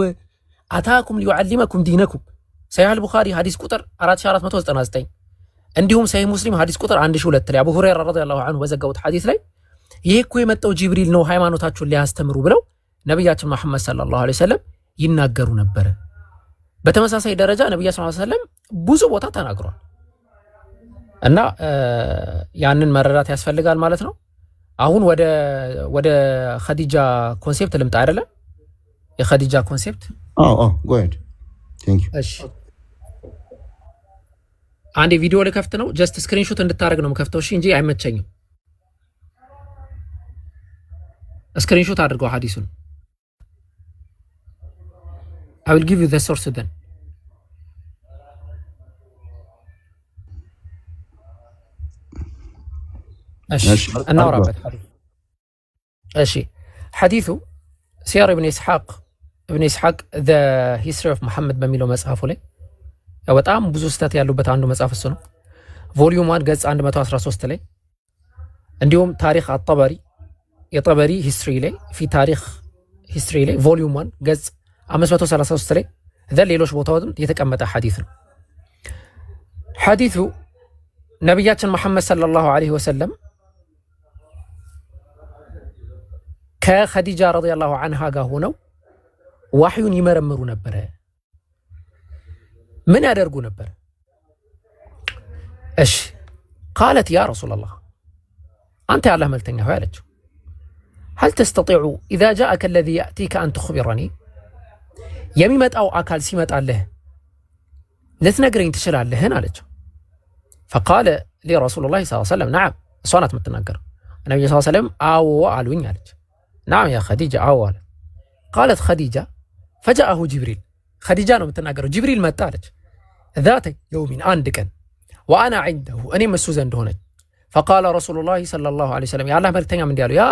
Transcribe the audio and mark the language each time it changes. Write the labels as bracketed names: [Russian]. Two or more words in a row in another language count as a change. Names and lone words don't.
[Arabic] أتاكم ليعلمكم دينكم [Amharic] ሰሒህ አልቡኻሪ ሐዲስ ቁጥር 4499 እንዲሁም ሰሒህ ሙስሊም ሐዲስ ቁጥር 1002 ላይ አቡ ሁረይራ [Arabic] رضي الله عنه [Amharic] በዘገቡት ሐዲስ ላይ ይሄ እኮ የመጣው ጅብሪል ነው ሃይማኖታችሁን ሊያስተምሩ ብለው ነብያችን መሐመድ [Arabic] صلى الله عليه وسلم [Amharic] ይናገሩ ነበር። በተመሳሳይ ደረጃ ነብያችን [Arabic] صلى الله عليه وسلم [Amharic] ብዙ ቦታ ተናግሯል እና ያንን መረዳት ያስፈልጋል ማለት ነው። አሁን ወደ ኸዲጃ ኮንሴፕት ልምጣ አይደለ? የኸዲጃ ኮንሴፕት [English] go ahead thank you [Amharic] እሺ አንዴ ቪዲዮ ልከፍት ነው። ጀስት ስክሪንሾት እንድታረግ ነው የምከፍተው እሺ፣ እንጂ አይመቸኝም። ስክሪንሾት አድርገው ሐዲሱን [English] I will give you the source then [Amharic] እሺ እናወራበት ሐዲስ እሺ ሐዲሱ ሲያር ኢብኑ ኢስሐቅ the history of Muhammad በሚለው መጽሐፉ ላይ በጣም ብዙ ስህተት ያሉበት አንዱ መጽሐፍ እሱ ነው። ቮልዩም 1 ገጽ 113 ላይ እንዲሁም ታሪክ አጠበሪ የጠበሪ ሂስትሪ ላይ ፊ ታሪክ ሂስትሪ ላይ ቮልዩም 1 ገጽ 533 ላይ ሌሎች ቦታዎችም የተቀመጠ ሐዲስ ነው። ሐዲሱ ነብያችን መሐመድ [Arabic] صلى الله عليه وسلم [Amharic] ከኸዲጃ [Arabic] رضي الله عنها [Amharic] ጋር ሆነው ዋህዩን ይመረምሩ ነበር። ምን ያደርጉ ነበር? [Arabic] እሺ قالت يا رسول الله [Amharic] አንተ የአላህ መልክተኛ ሆይ አለችው [Arabic] هل تستطيع إذا جاءك الذي يأتيك أن تخبرني [Amharic] የሚመጣው አካል ሲመጣልህ ልትነግረኝ ትችላለህን አለችው። [Arabic] فقال لي رسول الله صلى الله عليه وسلم نعم [Amharic] እሷ ናት የምትናገረው። ነብዩ [Arabic] صلى الله عليه وسلم [Amharic] አዎ አሉኝ አለች። ናም ያ ኸዲጃ አዎ አለ። [Arabic] قالت خديجة فجاءه جبريل [Amharic] ኸዲጃ ነው የምትናገረው። ጅብሪል መጣ አለች። ዛተ የውሚን አንድ ቀን [Arabic] وأنا عنده [Amharic] እኔም እሱ ዘንድ ሆነች። [Arabic] فقال رسول الله صلى الله عليه وسلم [Amharic] የአላህ መልክተኛም እንዲህ አሉ፣ ያ